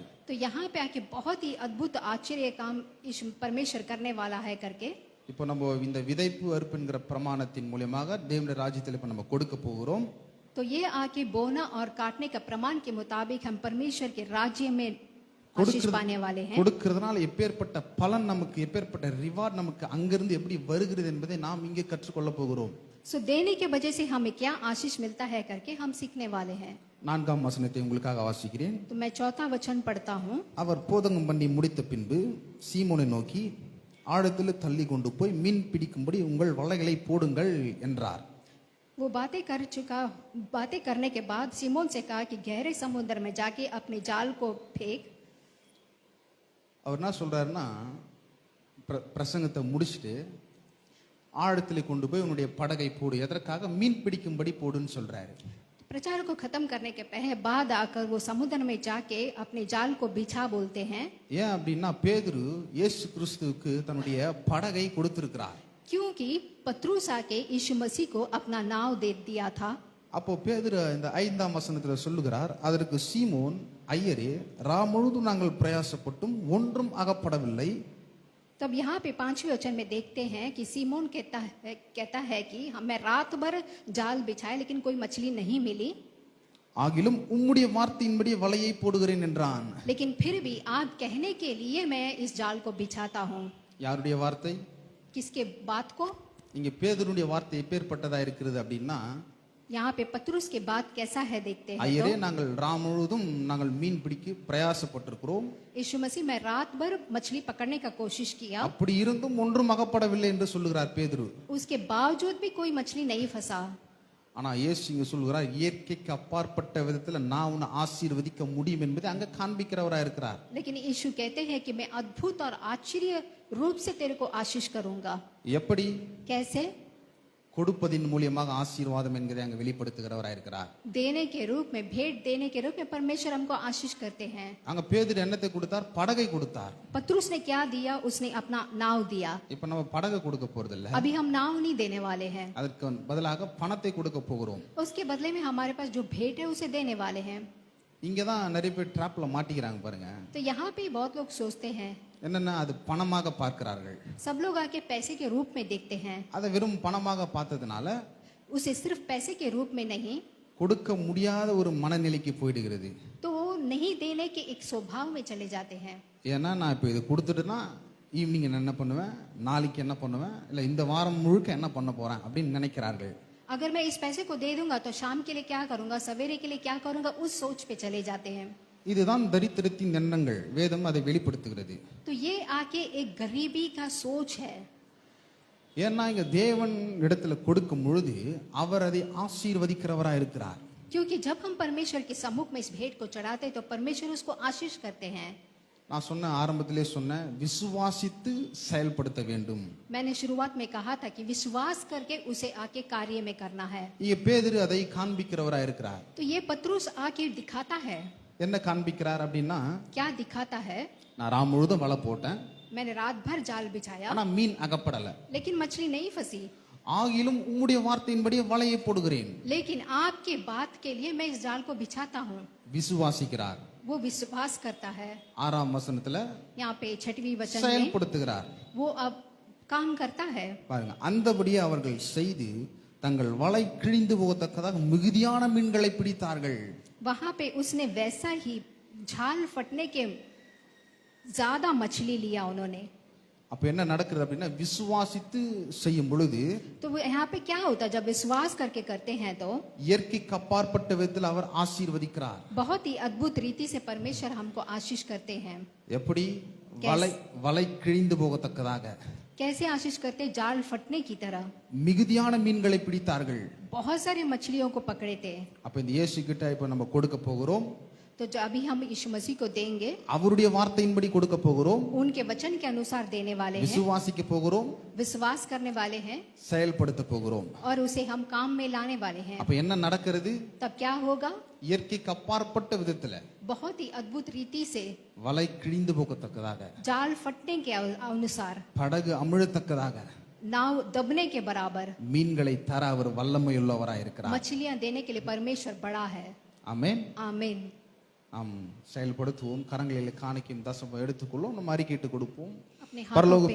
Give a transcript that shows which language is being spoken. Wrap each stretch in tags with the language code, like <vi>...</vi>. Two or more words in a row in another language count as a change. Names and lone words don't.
<hi>तो यहाँ पे आके बहुत ही अद्भुत आश्चर्य काम यीशु परमेश्वर करने वाला है करके।</hi> <ta>இப்போ நம்ம இந்த விதைப்பு அறுப்பு என்கிற பிரமாணத்தின் மூலமாக தேவனுடைய ராஜ்யத்தில் இப்ப நம்ம கொடுக்க போகிறோம்.</ta> <hi>तो ये आके बोना और काटने का प्रमाण के मुताबिक हम परमेश्वर के राज्य में आशीष पाने वाले हैं।</hi> <ta>கொடுக்கிறதுனால எப்பேற்பட்ட பலன் நமக்கு, எப்பேற்பட்ட ரிவார்ட் நமக்கு அங்கிருந்து எப்படி வருகிறது என்பதை நாம் இங்கே கற்றுக்கொள்ள போகிறோம்.</ta> <hi>सो देने के वजह से हमें क्या आशीष मिलता है करके हम सीखने वाले हैं।</hi> <ta>4ஆம் வசனத்தை உங்களுக்காக வாசிக்கிறேன்.</ta> <hi>तो मैं 4वां वचन पढ़ता हूँ।</hi> <ta>அவர் போதகம் பண்ணி முடித்த பின்பு சீமோனை நோக்கி, ஆழத்தில் தள்ளி கொண்டு போய் மீன் பிடிக்கும்படி உங்கள் வலைகளை போடுங்கள் என்றார்.</ta> <hi>वो बातें करने के बाद सीमोन से कहा कि गहरे समुद्र में जाके अपने जाल को फेंक।</hi> <ta>அவர் என்ன சொல்றாருன்னா, பிரசங்கத்தை முடிச்சுட்டு ஆழத்தில் கொண்டு போய் உன்னுடைய படகை போடு. எதற்காக? மீன் பிடிக்கும்படி போடுன்னு சொல்றாரு.</ta> <hi>प्रचार को खत्म करने के बाद आकर वो समुद्र में जाके अपने जाल को बिछा बोलते हैं।</hi> <ta>ஏன் அப்படின்னா, பேதுரு இயேசு கிறிஸ்துவுக்கு தன்னுடைய படகை கொடுத்திருக்கிறார்.</ta> <hi>क्योंकि पत्रुस आके यीशु मसीह को अपना नाव दे दिया था।</hi> <ta>அப்போ பேதுரு இந்த 5ஆம் வசனத்துல சொல்லுகிறார், அதற்கு சீமோன், ஐயரே, ரா முழுதும் நாங்கள் பிரயாசப்பட்டும் ஒன்றும் அகப்படவில்லை,</ta> <hi>तब यहाँ पे 5वें वचन में देखते हैं कि सीमोन कहता है कि मैं रात भर जाल बिछाया लेकिन कोई मछली नहीं मिली,</hi> <ta>ஆகிலும் உம்முடைய வார்த்தையின்படி வலையை போடுகிறேன் என்றான்.</ta> <hi>लेकिन फिर भी आप कहने के लिए मैं इस जाल को बिछाता हूँ.</hi> <ta>யாருடைய வார்த்தை?</ta> <hi>किसके बात को?</hi> <ta>இங்க பேதுருடைய வார்த்தை எப்பேற்பட்டதா இருக்கிறது அப்படின்னா,</ta> <hi>यहाँ पे पतरुस के बात कैसा है देखते हैं.</hi> <ta>ஐயரே நாங்கள் ராம் முழுவதும் நாங்கள் மீன் பிடிக்க பிரயாசப்பட்டிருக்கிறோம்,</ta> <hi>यीशु मसीह मैं रात भर मछली पकड़ने का कोशिश किया,</hi> <ta>அப்படி இருந்தும் ஒன்றும் அகப்படவில்லை என்று சொல்லுகிறார் பேதுரு.</ta> <hi>उसके बावजूद भी कोई मछली नहीं फंसा.</hi> <ta>ஆனா இயேசு இங்க சொல்லுகிறார், இயற்கைக்கு அப்பாற்பட்ட விதத்துல நான் உன்னை ஆசீர்வதிக்க முடியும் என்பதை அங்க காண்பிக்கிறவரா இருக்கிறார்.</ta> <hi>लेकिन यीशु कहते हैं कि मैं अद्भुत और आश्चर्य रूप से तेरे को आशीष करूंगा.</hi> <ta>எப்படி?</ta> <hi>कैसे?</hi> <ta>கொடுப்பதின் மூலியமாக ஆசீர்வாதம் என்கிறதை அங்க வெளிப்படுத்துகிறவரா இருக்கிறார்.</ta> <hi>देने के रूप में, भेंट देने के रूप में परमेश्वर हमको आशीष करते हैं.</hi> <ta>அங்க பேதுரு என்னத்தை கொடுத்தார்? படகை கொடுத்தார்.</ta> <hi>पतरुस ने क्या दिया? उसने अपना नाव दिया.</hi> <ta>இப்ப நம்ம படகை கொடுக்க போறது இல்ல,</ta> <hi>अभी हम नाव नहीं देने वाले हैं,</hi> <ta>அதற்கு பதிலாக பணத்தை கொடுக்க போகிறோம்.</ta> <hi>उसके बदले में हमारे पास जो भेंट है उसे देने वाले हैं.</hi> <ta>இங்கதான் நிறைய பேர் ட்ராப்ல மாட்டிக்கிறாங்க பாருங்க.</ta> <hi>तो यहाँ पे बहुत लोग सोचते हैं,</hi> <ta>என்னன்னா அது பணமாக பார்க்கிறார்கள்.</ta> <hi>सब लोग आके पैसे के रूप में देखते हैं,</hi> <ta>அதை வெறும் பணமாக பார்த்ததுனால</ta> <hi>उसे सिर्फ पैसे के रूप में नहीं,</hi> <ta>கொடுக்க முடியாத ஒரு மனநிலைக்கு போயிடுகிறது.</ta> <hi>तो वो नहीं देने के एक स्वभाव में चले जाते हैं.</hi> <ta>ஏன்னா நான் இப்போ இது கொடுத்துட்டுனா ஈவினிங் என்ன பண்ணுவேன், நாளைக்கு என்ன பண்ணுவேன், இல்லை இந்த வாரம் முழுக்க என்ன பண்ண போறேன் அப்படின்னு நினைக்கிறார்கள்.</ta> <hi>अगर मैं इस पैसे को दे दूंगा तो शाम के लिए क्या करूंगा, सवेरे के लिए क्या करूंगा, उस सोच पे चले जाते हैं.</hi> <ta>இதுதான் தரித்திரத்தின் எண்ணங்கள். வேதம் அதை வெளிப்படுத்துகிறது.</ta> <hi>तो ये आके एक गरीबी का सोच है.</hi> <ta>ஏன்னா இங்க தேவன் இடத்துல கொடுக்கும் பொழுது அவர் அதை ஆசீர்வதிக்கிறவரா இருக்கிறார்.</ta> <hi>क्योंकि जब हम परमेश्वर के सम्मुख में इस भेंट को चढ़ाते हैं तो परमेश्वर उसको आशीष करते हैं.</hi> <ta>நான் சொன்ன ஆரம்பத்திலே சொன்ன விசுவாசித்து செயல்படுத்த வேண்டும்.</ta> <hi>मैंने शुरुआत में कहा था कि विश्वास करके उसे आके कार्य में करना है.</hi> <ta>இங்க பேதுரு அதை காண்பிக்கிறவரா இருக்கிறார்.</ta> <hi>तो ये पतरुस आके दिखाता है.</hi> <ta>என்ன காண்பிக்கிறார் அப்படின்னா,</ta> <hi>क्या दिखाता है?</hi> <ta>நான் ராம் முழுதும் வலை போட்டேன்,</ta> <hi>मैंने रात भर जाल बिछाया</hi> <ta>ஆனா மீன் அகப்படல,</ta> <hi>लेकिन मछली नहीं फंसी,</hi> <ta>ஆகிலும் உம்முடைய வார்த்தையின்படி வலையை போடுகிறேன்.</ta> <hi>लेकिन आपके बात के लिए मैं इस जाल को बिछाता हूँ.</hi> <ta>விசுவாசிக்கிறார்.</ta> <hi>वो विश्वास करता है.</hi> <ta>6ஆம் வசனத்துல</ta> <hi>यहाँ पे 6वीं वचन में</hi> <ta>செயல்படுத்துகிறார்.</ta> <hi>वो अब काम करता है.</hi> <ta>பாருங்க, அந்தபடியே அவர்கள் செய்து தங்கள் வலை கிழிந்து போகத்தக்கதாக மிகுதியான மீன்களை பிடித்தார்கள்.</ta> <hi>वहां पे उसने वैसा ही झाल फटने के ज्यादा मछली लिया उन्होंने.</hi> <ta>அப்ப என்ன நடக்குது அப்படின்னா, விசுவாசித்து செய்யும் பொழுது</ta> <hi>तो वो यहाँ पे क्या होता है, जब विश्वास करके करते हैं तो</hi> <ta>இயற்கைக்கு அப்பாற்பட்ட விதத்தில் அவர் ஆசீர்வதிக்கிறார்.</ta> <hi>बहुत ही अद्भुत रीति से परमेश्वर हमको आशीष करते हैं.</hi> <ta>எப்படி? வலை கிழிந்து போகத்தக்கதாக.</ta> <hi>कैसे आशीष करते? जाल फटने की तरह</hi> <ta>மிகுதியான மீன்களை பிடித்தார்கள்.</ta> <hi>बहुत सारी मछलियों को पकड़े थे.</hi> <ta>அப்ப இந்த இயேசு கிட்ட இப்ப நம்ம கொடுக்க போகிறோம்.</ta> <hi>तो जो अभी हम यीशु मसीह को देंगे,</hi> <ta>அவருடைய வார்த்தையின்படி கொடுக்க போகிறோம்,</ta> <hi>उनके वचन के अनुसार देने वाले हैं,</hi> <ta>விசுவாசிக்க போகிறோம்,</ta> <hi>विश्वास करने वाले हैं</hi> <ta>செயல்படுத்த போகிறோம்.</ta> <hi>और उसे हम काम में लाने वाले हैं.</hi> <ta>அப்ப என்ன நடக்கிறது?</ta> <hi>तब क्या होगा?</hi> <ta>இயற்கைக்கு அப்பாற்பட்ட விதத்துல</ta> <hi>बहुत ही अद्भुत रीति से</hi> <ta>வலை கிழிந்து போகத்தக்கதாக,</ta> <hi>जाल फटने के अनुसार,</hi> <ta>படகு அமிழத்தக்கதாக</ta> <hi>नाव दबने के बराबर</hi> <ta>மீன்களை தர அவர் வல்லமையுள்ளவராய் இருக்கிறார்.</ta> <hi>मछलियां देने के लिए परमेश्वर बड़ा है.</hi> <ta>ஆமென்.</ta> <hi>आमीन.</hi> <ta>நாம் செயல்படுத்துவோம். கரங்களில் காணிக்கையும் தசமம் எடுத்துக்கொள்ளும். நம்ம அறிக்கையிட்டு கொடுப்போம்.</ta> <hi>अपने</hi> <ta>பரலோக</ta> <hi>हाथों पे</hi>